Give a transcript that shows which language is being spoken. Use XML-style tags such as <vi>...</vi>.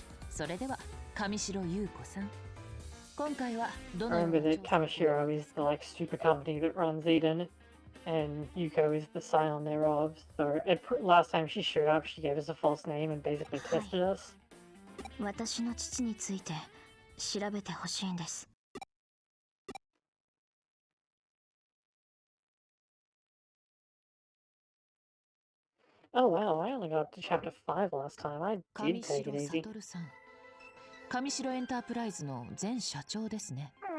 <ja>それでは上白優子さん。今回はどのような</ja> <en>Remember that Kamishiro is the like super company that runs Eden, and Yuko is the scion thereof. So last time she showed up, she gave us a false name and basically tested us.</en> <ja>私の父について調べてほしいんです。</ja> <en>Oh wow, I only got up to chapter 5 last time. I did take it easy.</en> <ja>悟さん。上白エンタープライズの前社長ですね。</ja>